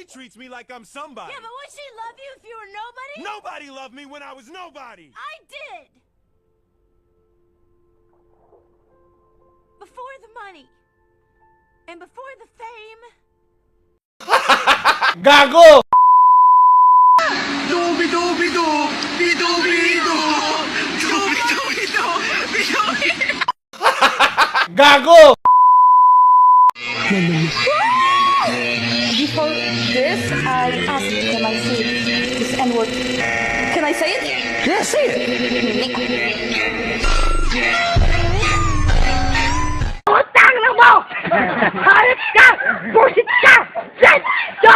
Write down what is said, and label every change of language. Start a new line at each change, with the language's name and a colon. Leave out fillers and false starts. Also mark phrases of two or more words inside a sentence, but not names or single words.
English: treats me like I'm somebody. Yeah, but would she love you if you were nobody? Nobody loved me when I was nobody. I did! Before the money. And before the fame.
Filipino: Gago! Dubi-dubi-du! Bidu-bidu! Dubi-dubi-du! Bidu-bidu! Gago!
English: Before this, I asked, can I say this N-word? Can I say it? Yeah, say it!
Filipino: Putang na mo! Hayop ka! Busit ka!
English: Shit! Go!